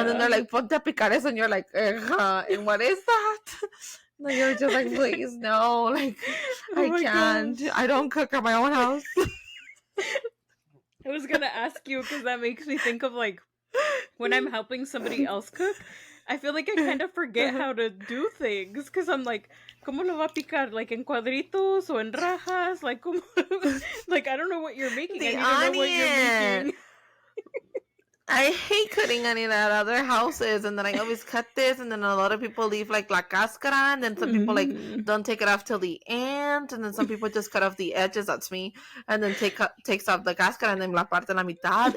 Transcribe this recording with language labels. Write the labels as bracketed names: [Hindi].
[English] And then they're like, ponte a picar eso, and you're like, and what is that? Like you're just like, please no, like I can't. Gosh. I don't cook at my own house. I was gonna ask you because that makes me think of like when I'm helping somebody else cook. I feel like I kind of forget how to do things because I'm like, ¿cómo lo va a picar? [Spanish] Like en cuadritos o en rajas? Like, ¿cómo? [English] Like I don't know what you're making. The I need to know what you're making. I hate cutting onion at other houses, and then I always cut this, and then a lot of people leave like la cáscara, and then some people like don't take it off till the end, and then some people just cut off the edges. That's me, and then takes off the cáscara and then la parte la mitad.